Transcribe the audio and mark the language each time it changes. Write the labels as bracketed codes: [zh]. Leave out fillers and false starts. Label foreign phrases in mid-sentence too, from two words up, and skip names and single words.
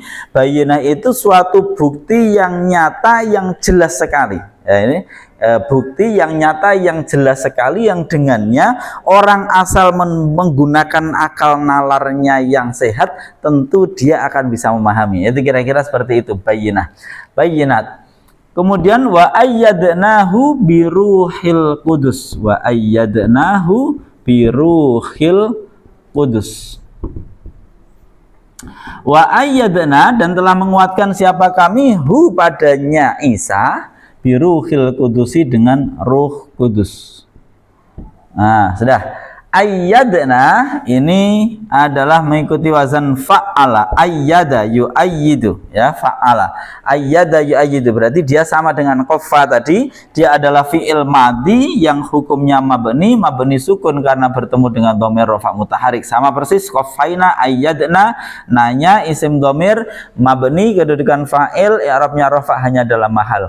[id] Bayyinah itu suatu bukti yang nyata, yang jelas sekali. Ya, ini bukti yang nyata, yang jelas sekali, yang dengannya orang asal menggunakan akal nalarnya yang sehat, tentu dia akan bisa memahami. Itu kira-kira seperti itu bayyinah. Bayyinat. [ar] Kemudian وأيدناه بروح القدس. وأيدناه بروح القدس. وأيدنا, [id] dan telah menguatkan siapa kami hu padanya Isa [ar] بروح القدس, [id] dengan ruh kudus. Nah, sudah. Ayyadna ini adalah mengikuti wazan fa'ala. [ar] أيد يؤيد ya, fa'ala. أيد يؤيد [id] berarti dia sama dengan qafa tadi. Dia adalah [ar] فعل ماضي [id] yang hukumnya mabni sukun karena bertemu dengan [ar] ضمير رفع متحرك. [id] Sama persis [ar] قفينا أيدنا, [id] nanya [ar] اسم ضمير مبني [id] kedudukan fa'il, i'rabnya rafa hanya dalam mahal.